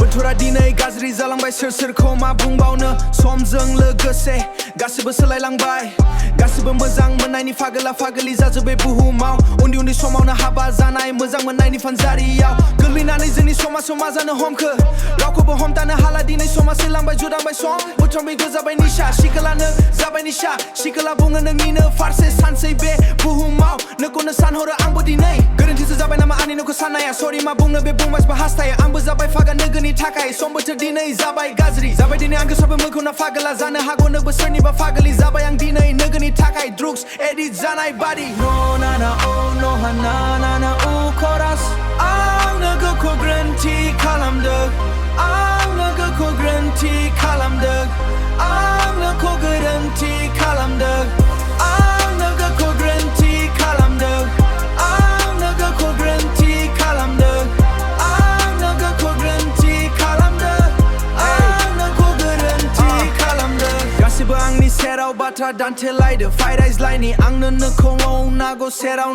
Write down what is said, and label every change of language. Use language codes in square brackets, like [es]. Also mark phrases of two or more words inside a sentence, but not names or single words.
[brx] मानसिफोरा दिनै गाज्रि जालांबाय सोर सोरखौ मा बुंबावनो समजों लोगोसे गासिबो सोलायलांबाय गासिबो मोजां मोननायनि फागोला फागोलि जाजोब्बाय बुहुमाव उन्दै उन्दै समावनो हाबा जानाय मोजां मोननायनि फानजारियाव गोग्लैनानै जोंनि समाजाव मा जानो हमखो रावखौबो हमथानो हाला दिनै समाज सोलांबाय जुदांबाय सम बोथोरमै गोजाबाय निसा सिखोलानो जाबाय निसा सिखोला बुङो नोंनिनो फारसे सानसै बे बुहुमाव नोंखौनो सानहरो आंबो दिनै गोरोन्थिसो जाबाय नामा आंनि नोंखौ साननाया सरि मा बुंनो बे बुंबायबो हास्थायो आंबो जाबाय फागा नोगोरनि थाखाय सम बोथोर दिनै जाबाय गाज्रि जाबाय दिनै आं गोसोबो मोनखौना फागोला जानो हागौ नोंबो सोरनिबा फागोलि जाबाय आं दिनै नोगोरनि थाखाय [en] drugs addict [brx] जानाय बादि no na na oh no ha na na na oh chorus आं नोगोरखौ ग्रोन्थि खालामदों आं नोगोरखौ ग्रोन्थि खालामदों आं नोंखौ गोरोन्थि खालामदों आं नोगोरखौ ग्रोन्थि खालामदों आं नोगोरखौ ग्रोन्थि खालामदों आं नोगोरखौ ग्रोन्थि खालामदों आं नोंखौ गोरोन्थि खालामदों गासिबो आंनि सेराव बाथ्रा दान्थेलायदो फाइ रायज्लायनि आंनो नोंखौ नांगौ सेराव